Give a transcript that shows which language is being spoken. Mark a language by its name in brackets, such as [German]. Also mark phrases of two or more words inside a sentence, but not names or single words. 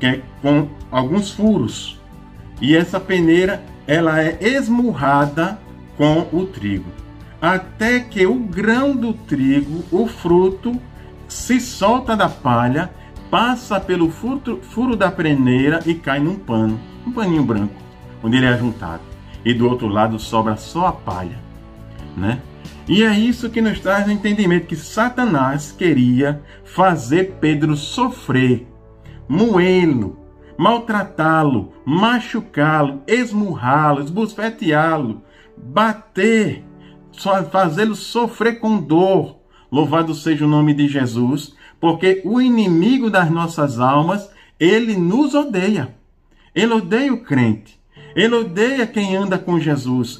[Portuguese] é com alguns furos, e essa peneira ela é esmurrada com o trigo, até que o grão do trigo, o fruto, se solta da palha, passa pelo furo da peneira e cai num pano, um paninho branco, onde ele é juntado, e do outro lado sobra só a palha, E é isso que nos traz no entendimento que Satanás queria fazer Pedro sofrer, moê-lo, maltratá-lo, machucá-lo, esmurrá-lo, esbofeteá-lo, bater, fazê-lo sofrer com dor. Louvado seja o nome de Jesus, porque o inimigo das nossas almas, ele nos odeia. Ele odeia o crente. Ele odeia quem anda com Jesus.